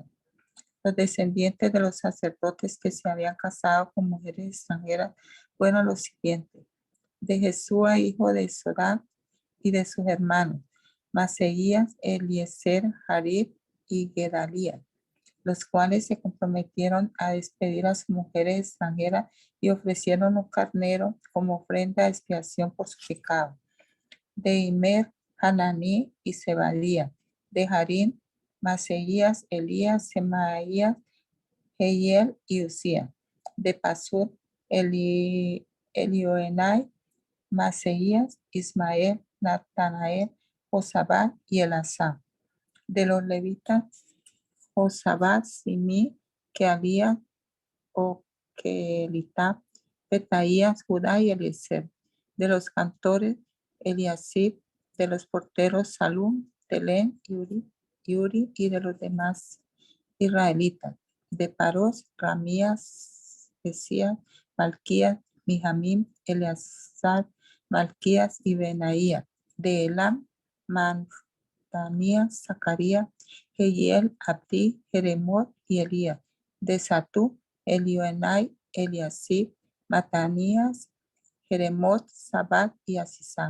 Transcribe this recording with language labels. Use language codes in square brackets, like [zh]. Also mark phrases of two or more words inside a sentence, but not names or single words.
[es] Los descendientes de los sacerdotes que se habían casado con mujeres extranjeras fueron los siguientes: de Jesúa, hijo de Zorá, y de sus hermanos, Maseías, Eliezer, Jarib y Gedalías, los cuales se comprometieron a despedir a sus mujeres extranjeras y ofrecieron un carnero como ofrenda de expiación por su pecado. De Imer, Hananí y Zebadía. De Harín, Maseías, Elías, Semaías, Jehiel y Usía. De Pasur, Elioenai, Maseías, Ismael, Natanael, Josabad y Elazá. De los levitas, Josabad, Simi, Kealías, Okelita, Petaías, Judá y Eliezer. De los cantores, Eliasib. De los porteros, Salum, Telén, Uri y de los demás israelitas. De Paros, Ramías, Esías, Malquías, Mijamim, Eleazar, Malquías y Benaía. De Elam, Matanías, Zacarías, Jehiel, Abdi, Jeremot y Elías. De Satú, Elioenai, Eliasib, Matanías, Jeremot, Sabat y Asisá.